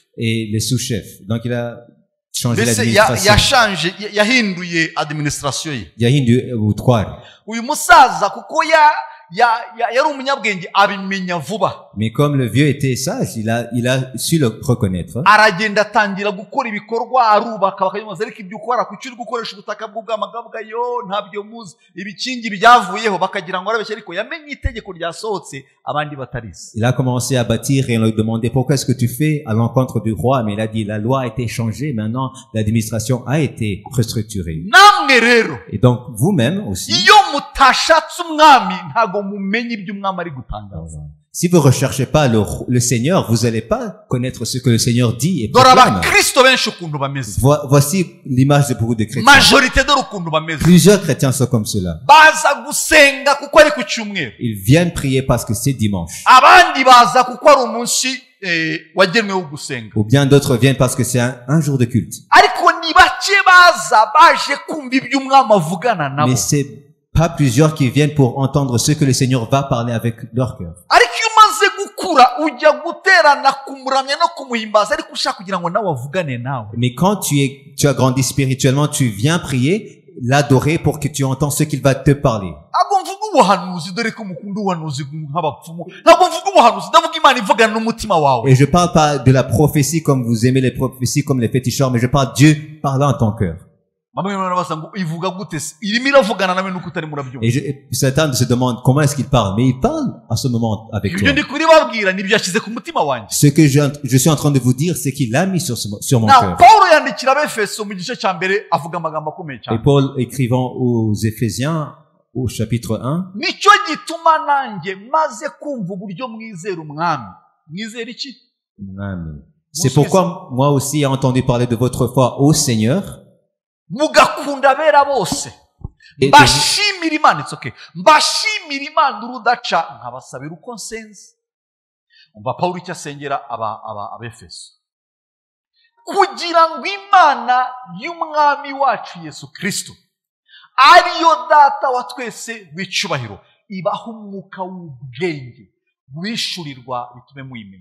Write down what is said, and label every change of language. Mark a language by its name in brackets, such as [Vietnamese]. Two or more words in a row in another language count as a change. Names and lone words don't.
[French] Et les sous-chefs. Donc, il a changé [Kinyarwanda] mbese [French] l'administration. [Kinyarwanda] yahinduye administration ye. [French] Il y a une ou trois. [Kinyarwanda] uyu musaza kuko yari umunyabwenge abimenya vuba. [French] Mais comme le vieux était sage, il a su le reconnaître. [Kinyarwanda] Aragenda atangira gukora ibikorwa arubaka bakayimuza ariko ibyo ukora kuki uri gukoresha ubutaka bw'ubwamagabwa yo ntabyo muzi ibikingi byavuyeho bakagira ngo arabeshya ariko yamenye itegeko ryasohotse abandi batarize. [French] Il a commencé à bâtir et on lui demandait pourquoi est-ce que tu fais à l'encontre du roi, mais il a dit la loi a été changée, maintenant l'administration a été restructurée. [Kinyarwanda] Namwe rero [French] Et donc vous-même aussi, [Kinyarwanda] iyo mutashatse umwami ntago mumenye ibyo umwami ari gutangaza. [French] si vous recherchez pas le Seigneur, vous allez pas connaître ce que le Seigneur dit et [Kinyarwanda] Dore [French] proclame. [Kinyarwanda] abakristo benshi ukuntu bameze. [French] Voici l'image de beaucoup de chrétiens. [Kinyarwanda] Majorité dore ukuntu bameze. [French] Plusieurs chrétiens sont comme cela. [Kinyarwanda] Baza gusenga kuko ari ku cyumweru. [French] Ils viennent prier parce que c'est dimanche. [Kinyarwanda] Abandi baza kuko ari umunsi wagenwe wo gusenga. [French] Ou bien d'autres viennent parce que c'est un jour de culte. [Kinyarwanda] Ariko ni bake baza baje kumva ibyo umwami avugana nabo. [French] Mais c'est pas plusieurs qui viennent pour entendre ce que le Seigneur va parler avec leur cœur. [Kinyarwanda] Ariko iyo umaze gukura ujya guterana kumuramya no kumuhimbaza ariko ushaka kugira ngo nawe avugane nawe. [French] Mais quand tu as grandi spirituellement, tu viens prier, l'adorer pour que tu entends ce qu'il va te parler. [Kinyarwanda] Ntabwo mvuga ubuhanuzi dore ko mukunda ubuhanuzi nk'abapfumu. Ntabwo mvuga ubuhanuzi ndavuga Imana ivugana n'umutima wawe. [French] Et je parle pas de la prophétie comme vous aimez les prophéties comme les fétichards, mais je parle Dieu parlant à ton cœur. Et Satan se demande comment est-ce qu'il parle, mais il parle à ce moment avec toi. Ce que je suis en train de vous dire, c'est qu'il l'a mis sur mon cœur. Et Paul, écrivant aux Éphésiens, au chapitre 1, c'est pourquoi moi aussi j'ai entendu parler de votre foi au Seigneur. [Kinyarwanda] Mugakunda abera bose mbashimira Imana. [English] It's okay. [Kinyarwanda] Mbashimira Imana urudaca nkabasabira uko nsenze. Umva Pawulo icyo asengera abefeso kugira ngo Imana y'umwami wacu Yesu Kristo ariyo data wa twese w'icyubahiro ibaha umwuka w'ubwenge wishurirwa bitume mwimenya.